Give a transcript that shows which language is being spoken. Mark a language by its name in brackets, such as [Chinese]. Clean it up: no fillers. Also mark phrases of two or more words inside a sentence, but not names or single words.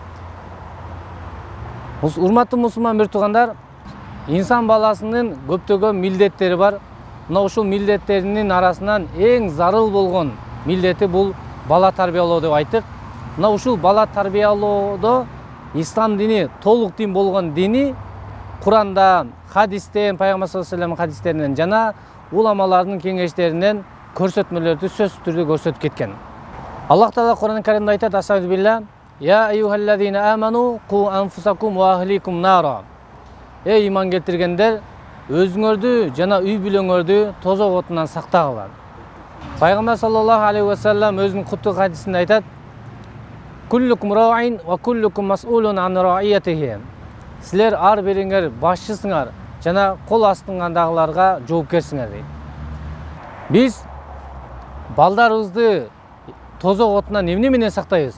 [Kyrgyz] Урматтуу мусулман бир туугандар, инсан баласынын көптөгөн милдеттери бар. Мына ушул милдеттеринин арасынан эң зарыл болгон милдети бул бала тарбиялоо деп айттык. Мына ушул бала тарбиялоодо ислам дини толук дин болгон дини Курандан, хадистен, пайгамбар [Arabic] صلى الله عليه وسلم [Kyrgyz] хадистеринен жана уламалардын кеңештеринен көрсөтмөлөрдү сөзсүз түрдө көрсөтүп кеткен. Аллах Таала Кур'ан-ы Каримде айтат: "Астагфирулла, [Arabic] يا أيها الذين آمنوا قوا أنفسكم وأهليكم نارا." [Kyrgyz] Эй иман келтиргендер, өзүңөрдү жана үй бүлөңөрдү тозок отунан сактагыла. [Arabic] Пайгамбар صلى الله عليه وسلم [Kyrgyz] өзүнүн куттук хадисинде айтат: [Arabic] "كلكم راع وكلكم مسؤول عن رعيته." [Kyrgyz] Силер ар бириңер башчысыңар жана кол астыңардагыларга жоопкерсиңер дейт. Биз балдарыбызды тозок отунан эмне менен сактайбыз?